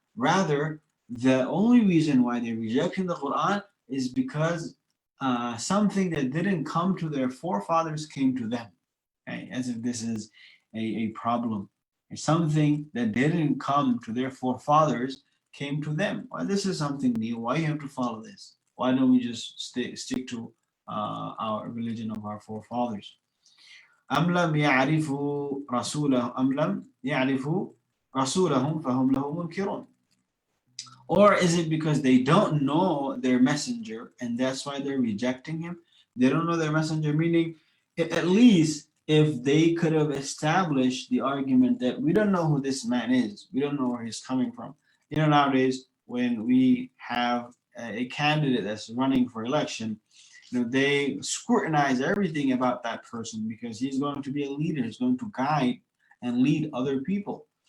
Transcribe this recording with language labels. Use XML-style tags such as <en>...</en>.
<en>Rather, the only reason why they're rejecting the Quran is because something that didn't come to their forefathers came to them. Okay? As if this is a problem. It's something that didn't come to their forefathers came to them. Well, this is something new. Why you have to follow this? Why don't we just stick to our religion of our forefathers?</en> <ar>أم لم يعرفوا رسوله أم لم يعرفوا رسولهم فهم له منكرون.</ar> <en>Or is it because they don't know their messenger and that's why they're rejecting him? They don't know their messenger, meaning at least if they could have established the argument that we don't know who this man is, we don't know where he's coming from. Nowadays, when we have a candidate that's running for election, they scrutinize everything about that person because he's going to be a leader, he's going to guide and lead other people.</en>